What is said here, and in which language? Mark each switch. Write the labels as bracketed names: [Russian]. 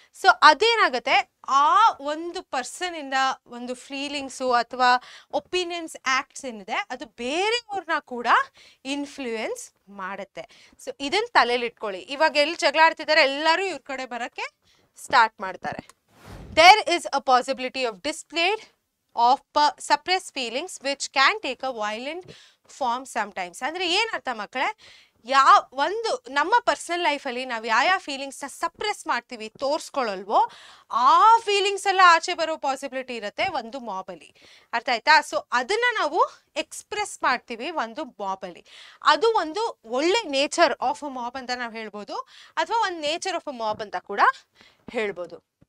[Kannada] So ಅದೇನಾಗುತ್ತೆ, ಆ ಒಂದು ಪರ್ಸನ್ ಇಂದ ಒಂದು ಫೀಲಿಂಗ್ಸು ಅಥವಾ ಒಪಿನಿಯನ್ಸ್, ಆಕ್ಟ್ಸ್ ಏನಿದೆ ಅದು ಬೇರೆಯವ್ರನ್ನ ಕೂಡ ಇನ್ಫ್ಲೂಯೆನ್ಸ್ ಮಾಡುತ್ತೆ. ಸೊ ಇದನ್ನ ತಲೆಯಲ್ಲಿ ಇಟ್ಕೊಳ್ಳಿ. ಇವಾಗ ಎಲ್ಲಿ ಜಗಳ ಆಡ್ತಿದ್ದಾರೆ, ಎಲ್ಲರೂ ಇವ್ರ ಕಡೆ ಬರಕ್ಕೆ ಸ್ಟಾರ್ಟ್ ಮಾಡ್ತಾರೆ. [English] There is a possibility of displaced of suppressed feelings which can take a violent form sometimes. [Kannada] ಅಂದ್ರೆ ಏನರ್ಥ ಮಕ್ಕಳೇ? ಒಂದು ನಮ್ಮ ಪರ್ಸನಲ್ ಲೈಫಲ್ಲಿ ನಾವು ಯಾವ ಫೀಲಿಂಗ್ಸ್ನ ಸಪ್ರೆಸ್ ಮಾಡ್ತೀವಿ, ತೋರಿಸ್ಕೊಳ್ಳಲ್ವೋ, ಆ ಫೀಲಿಂಗ್ಸ್ ಎಲ್ಲ ಆಚೆ ಬರೋ ಪಾಸಿಬಿಲಿಟಿ ಇರುತ್ತೆ ಒಂದು ಮಾಬಲ್ಲಿ, ಅರ್ಥ ಆಯ್ತಾ? ಸೊ ಅದನ್ನ ನಾವು ಎಕ್ಸ್ಪ್ರೆಸ್ ಮಾಡ್ತೀವಿ ಒಂದು ಮಾಬಲ್ಲಿ. ಅದು ಒಂದು ಒಳ್ಳೆ ನೇಚರ್ ಆಫ್ ಅ ಮಾಬ್ ಅಂತ ನಾವು ಹೇಳ್ಬೋದು, ಅಥವಾ ಒಂದು ನೇಚರ್ ಆಫ್ ಅ ಮಾಬ್ ಅಂತ ಕೂಡ ಹೇಳ್ಬೋದು.